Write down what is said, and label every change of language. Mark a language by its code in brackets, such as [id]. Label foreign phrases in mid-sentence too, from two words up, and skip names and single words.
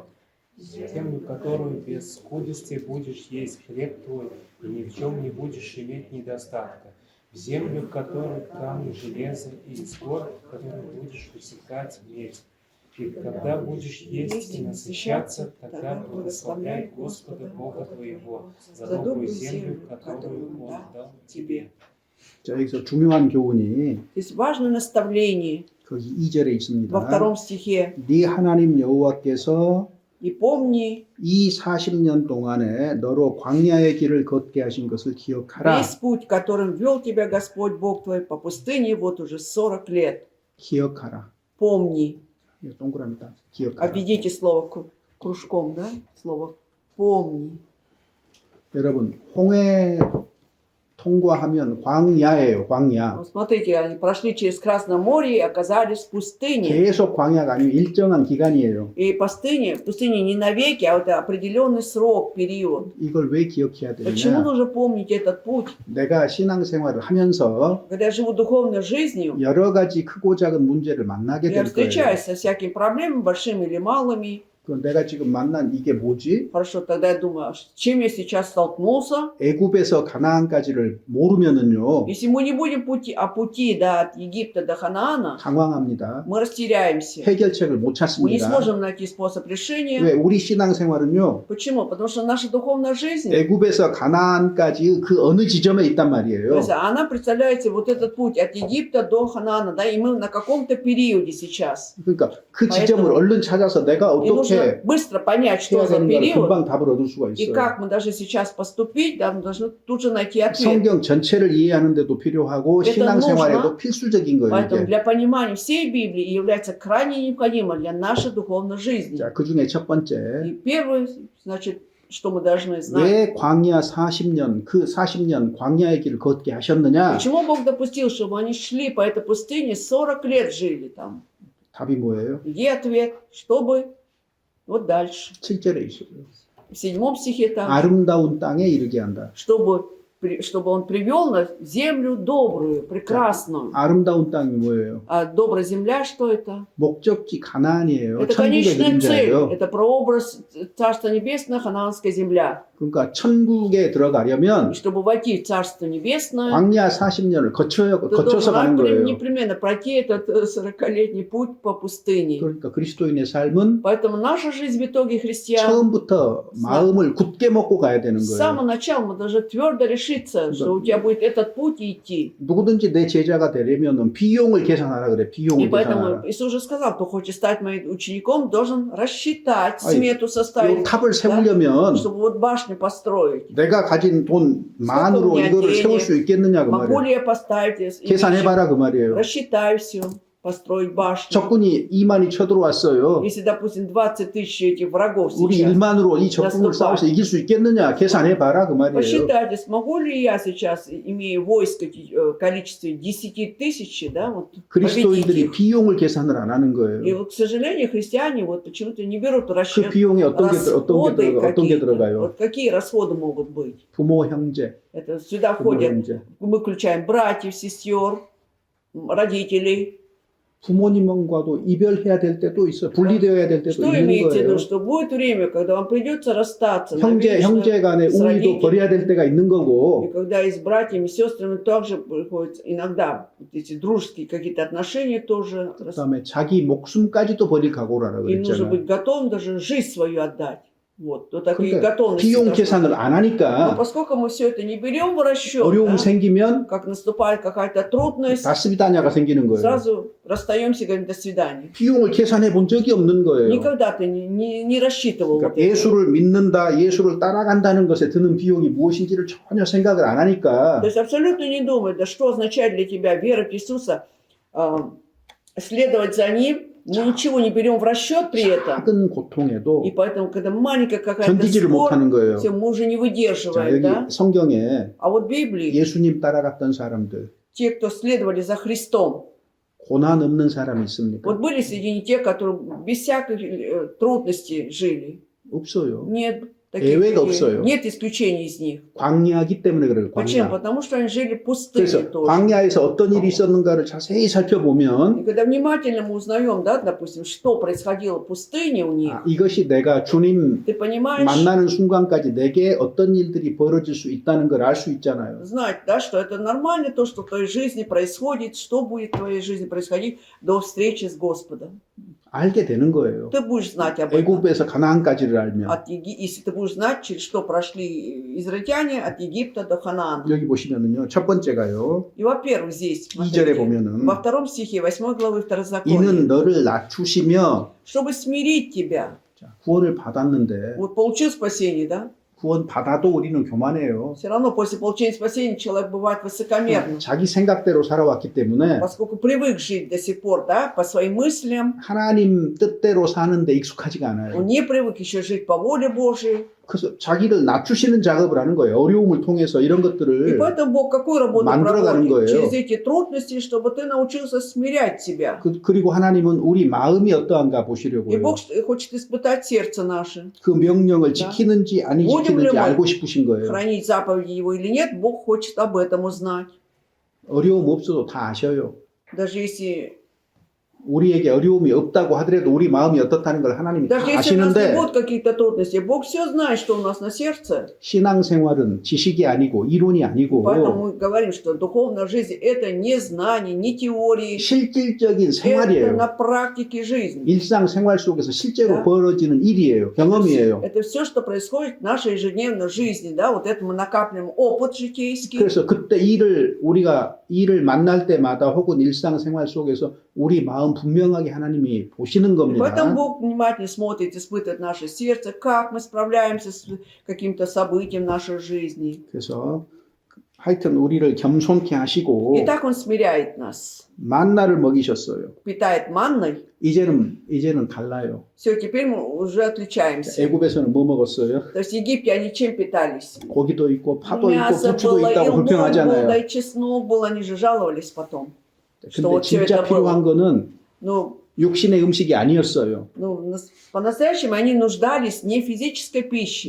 [ru] Землю, которую без скудости будешь есть хлеб твой, и ни в чем не будешь иметь недостатка. В землю, в которой камни железа, и из гор, в которой будешь высекать медь. И когда будешь есть и насыщаться, тогда благословляй Господа Бога твоего за добрую землю, которую Он дал тебе. [ko] 자, 여기서 중요한 교훈이 [ru] То есть важное наставление [ko] 거기 2절에 [ru] во [ko] 있습니다. [ru] втором стихе. [ko] 네 하나님 여호와께서 [ru] И помни [ko] 이 40년 동안에 너로 광야의 길을 걷게 하신 것을 기억하라. [ru] весь путь, которым вел тебя Господь Бог твой по пустыне вот уже 40 лет. [ko] 기억하라. [ru] Помни. [ko] 이거 동그라미다. 기억하라. [ru] Обведите слово кружком, да? Слово помни. [ko] 여러분, 홍해 통과하면 광야예요. 광야. [ru] Вот смотрите, они прошли через Красное море и оказались в пустыне. [ko] 계속 광야가 아니고 일정한 기간이에요. [ru] И в пустыне не навеки, а вот определенный срок, период. [ko] 이걸 왜 기억해야 [ru] Почему [ko] 되느냐? [ru] нужно помнить этот путь? [ko] 내가 신앙생활을 하면서 [ru] Когда я живу духовной жизнью, [ko] 여러 가지 크고 작은 문제를 만나게 [ru] я [ko] 될 거예요. [ru] встречаюсь со всякими проблемами, большими или малыми. [ko] 그 내가 지금 만난 이게 뭐지? [ru] Хорошо, тогда я думаю, с чем я сейчас столкнулся? [ko] 애굽에서 가나안까지를 모르면은요 [ru] Если мы не будем пути от Египта до Ханаана, [ko] 당황합니다. [ru] мы растеряемся. [ko] 해결책을 못 [ru] Мы не [ko] 찾습니다. [ru] сможем найти способ решения. [ko] 왜 우리 신앙생활은요 [ru] Почему? Потому что наша духовная жизнь, [ko] 애굽에서 가나안까지 그 어느 지점에 있단 [ru] то [ko] 말이에요. [ru] есть она, представляете, вот этот путь от Египта до Ханаана, да, и мы на каком-то периоде сейчас. [ko] 그러니까 그 지점을 [ru] поэтому [ko] 얼른 찾아서 내가 [ru] И нужно [ko] 어떻게 [ru] быстро понять, что [ko] 해야 [ru] за [ko] 되는가를 [ru] период, [ko] 금방 답을 얻을 수가 [ru] и [ko] 있어요. [ru] как мы должны сейчас поступить, да, мы должны тут же найти ответ. [ko] 성경 전체를 이해하는데도 필요하고 [ru] Это [ko] 신앙생활에도 [ru] нужно. [ko] 필수적인 거예요. [ru] Поэтому [ko] 이게. [ru] для понимания всей Библии является крайне необходимо для нашей духовной жизни. [ko] 자, 그 중에 첫 [ru] И [ko] 번째 [ru] первое, значит, что мы должны знать. [ko] 왜 광야 40년 그 40년 광야의 길을 걷게 하셨느냐? [ru] Почему Бог допустил, чтобы они шли по этой пустыне, 40 лет жили там? [ko] 답이 뭐예요? [ru] Где ответ? Чтобы вот дальше. [ko] 7절에 있어요. [ru] В 7 стихе там, [ko] 아름다운 땅에 이르게 한다. [ru] чтобы он привел нас в землю добрую, прекрасную. [ko] 아름다운 땅이 뭐예요? [ru] А добрая земля, что это? [ko] 목적지 가나안이에요. [ru] Это [ko] 천국의 [ru] конечная цель. [ko] 그림자예요. [ru] Это прообраз Царства Небесного, Ханаанская земля. [ko] 그러니까 천국에 들어가려면 [ru] И чтобы войти в Царство Небесное, [ko] 광야 40년을 [ru] ты [ko] 거쳐서 가는 [ru] должен [ko] 거예요. [ru] непременно пройти этот 40-летний путь по пустыне. [ko] 그러니까 그리스도인의 삶은 [ru] Поэтому наша жизнь в итоге христиан, [ko] 처음부터 마음을 굳게 먹고 가야 되는 [ru] с [ko] 거예요. [ru] самого начала мы должны твердо решиться, что у тебя будет этот путь и идти. [ko] 누구든지 내 제자가 되려면 비용을 계산하라 그래. [ru] И [ko] 비용을 [ru] поэтому [ko] 계산하라. [ru] Иисус уже сказал, кто хочет стать моим учеником, должен рассчитать, Ай, смету [ko] 이 [ru] составить, [ko] 탑을 세우려면 [ru] чтобы вот башню башню построить? [ko] 내가 가진 돈만으로 [ru] сколько у меня [ko] 이거를 [ru] денег? [ko] 세울 수 있겠느냐 그 [ru] Могу [ko] 말이에요. [ru] ли я поставить? [ko] 계산해봐라 그 말이에요. [ru] Рассчитай все, построить башню. [ko] 적군이 2만이 쳐들어왔어요. [ru] Если, допустим, 20 тысяч этих врагов [ko] 우리 [ru] сейчас, [ko] 1만으로 이 적군을 싸워서 이길 수 있겠느냐 계산해봐라 그 말이에요. [ru] посчитайте, смогу ли я сейчас, имея войско в количестве 10 тысяч, да, вот, победить [ko] 그리스도인들이 [ru] их? [ko] 비용을 계산을 안 하는 [ru] И [ko] 거예요. [ru] вот, к сожалению, христиане вот почему-то не берут в [ko] 그 [ru] расчет [ko] 비용에 어떤 게 [ru] расходы какие-то. [ko] 들어가요? [ru] Вот какие расходы могут быть? [ko] 부모, 형제, [ru] Это сюда [ko] 부모, [ru] входят, [ko] 형제. [ru] мы включаем братьев, сестер, родителей. [ko] 부모님과도 이별해야 될 때도 있어요. 분리되어야 될 때도 [ru] Что [ko] 있는 [ru] имеете в виду? [ko] 거예요. [ru] Что будет время, когда вам придется расстаться [ko] 형제 [ru] навечно, [ko] 간의 [ru] с [ko] 우위도 [ru] родителями. [ko] 버려야 될 때가 있는 [ru] И [ko] 거고 [ru] когда и с братьями, и сестрами также приходится иногда вот эти дружеские какие-то отношения тоже. [ko] 그다음에 자기 목숨까지도 버릴 각오라고 [ru] И нужно [ko] 그랬잖아요. [ru] быть готовым даже жизнь свою отдать. Вот, то такие [ko] 그러니까 [ru] готовности. [ko] 비용 [ru] должны [ko] 계산을 [ru] быть. [ko] 안 [ru] Но [ko] 하니까 [ru] поскольку мы все это не берем в расчет, [ko] 어려움이 [ru] да, [ko] 생기면 [ru] как наступает какая-то трудность, [ko] 다스비다냐가 생기는 거예요. [ru] сразу расстаемся и говорим до свидания. [ko] 비용을 계산해 본 적이 없는 거예요. [ru] Никогда ты не рассчитывал [ko] 그러니까 [ru] вот это. [ko] 예수를 믿는다, 예수를 따라간다는 것에 드는 비용이 무엇인지를 전혀 생각을 안 하니까 [ru] То есть абсолютно не думай, да что означает для тебя вера в Иисуса, следовать за Ним, мы ничего не берем в расчет при этом. [ko] 작은 고통에도 [ru] И поэтому, когда маленькая какая-то [ko] 견디지를 [ru] спор, [ko] 못하는 거예요. [ru] все, мы уже не [ko] 자, [ru] выдерживаем, [ko] 여기 [ru] да? [ko] 성경에 [ru] А вот в Библии, [ko] 예수님 따라갔던 사람들, [ru] те, кто следовали за Христом, [ko] 고난 없는 사람이 있습니까? [ru] вот были среди них те, которые без всяких трудностей жили. [ko] 없어요. [ru] Нет таких [ko] 예외가 [ru] людей. [ko] 없어요. [ru] Нет исключений из них. [ko] 광야기 때문에 그래요. [ru] Почему? [ko] 광야. [ru] Потому что они жили в пустыне [ko] 그래서 [ru] тоже. [ko] 광야에서 어떤 일이 있었는가를 자세히 살펴보면 [ru] И когда внимательно мы узнаем, да, допустим, что происходило в пустыне у них, [ko] 이것이 내가 주님 [ru] ты понимаешь, [ko] 만나는 순간까지 내게 어떤 일들이 벌어질 수 있다는 걸 알 수 있잖아요. [ru] знать, да, что это нормально, то, что в твоей жизни происходит, что будет в твоей жизни происходить до встречи с Господом. [ko] 알게 되는 거예요. [ru] Ты будешь знать об этом. [ko] 애굽에서 가나안까지를 알면 [ru] Если ты будешь знать, через что прошли израильтяне от Египта до Ханаана. [ko] 여기 보시면은요. 첫 번째가요. [ru] И, во-первых, здесь, [ko] 2절에 [ru] смотрите, [ko] 보면은 [ru] во втором стихе 8 главы [ko] 이는 [ru] Второзакония, [ko] 너를 낮추시며 [ru] чтобы смирить тебя. [ko] 자, 구원을 받았는데 [ru] Вот получил спасение, да? [ko] 구원 받아도 우리는 교만해요. [ru] Все равно после получения спасения человек бывает высокомерным. [ko] 자기 생각대로 살아왔기 때문에 [ru] Поскольку привык жить до сих пор, да, по своим мыслям, [ko] 하나님 뜻대로 사는데 익숙하지가 [ru] он [ko] 않아요. [ru] не привык еще жить по воле Божией. [ko] 그래서 자기를 낮추시는 작업을 하는 거예요. 어려움을 통해서 이런 [ru] И [ko] 것들을 [ru] поэтому Бог какую работу [ko] 만들어가는 [ru] проводит? [ko] 거예요. [ru] Через эти трудности, чтобы ты научился смирять себя. [ko] 그리고 하나님은 우리 마음이 어떠한가 보시려고 [ru] И [ko] 해요. [ru] Бог хочет испытать сердце наше. [ko] 그 명령을 [ru] Да. [ko] 지키는지 아니 [ru] будем ли [ko] 지키는지 [ru] мы [ko] 알고 싶으신 거예요. [ru] хранить заповеди Его или нет, Бог хочет об этом узнать. [ko] 어려움 없어도 다 아셔요. [ru] Даже если [ko] 우리에게 어려움이 없다고 하더라도 우리 마음이 어떻다는 걸 하나님이 다 [ru] Даже если у нас не [ko] 아시는데 [ru] будут какие-то трудности, Бог все знает, что у нас на сердце. [ko] 신앙생활은 지식이 아니고 이론이 아니고 [ru] Поэтому мы говорим, что духовная жизнь – это не знание, не теории, [ko] 실질적인 [ru] это [ko] 생활이에요. [ru] на практике жизни. [ko] 일상생활 속에서 실제로 [ru] Да. [ko] 벌어지는 일이에요. 경험이에요. [ru] Это все, что происходит в нашей ежедневной жизни. Да? Вот это мы накапливаем опыт житейский. [ko] 그래서 그때 우리가 일을 만날 때마다 혹은 일상생활 속에서 우리 마음 분명하게 하나님이 보시는 [ru] И [ko] 겁니다. [ru] поэтому Бог внимательно смотрит, испытывает наше сердце, как мы справляемся с каким-то событием в нашей жизни. [ko] 그래서 하여튼 우리를 겸손케 하시고 [ru] И так Он смиряет нас, [ko] 만나를 먹이셨어요. [ru] питает манной. [ko] 이제는 달라요. [ru] Все, теперь мы уже отличаемся. [ko] 애굽에서는 뭐 먹었어요? [ru] То есть в Египте они чем питались? [ko] 고기도 있고 파도 있고 [ru] Мясо [ko] 부추도 [ru] было, и [ko] 있다고 [ru] лук был, да, [ko] 불평하잖아요. [ru] и чеснок был. Они же жаловались потом. что [ko] 근데 [ru] вот всё [ko] 진짜 [ru] это [ko] 필요한 거는 [ru] Ну, [ko] 육신의 음식이 아니었어요. [ru] по-настоящему они нуждались не в физической пище,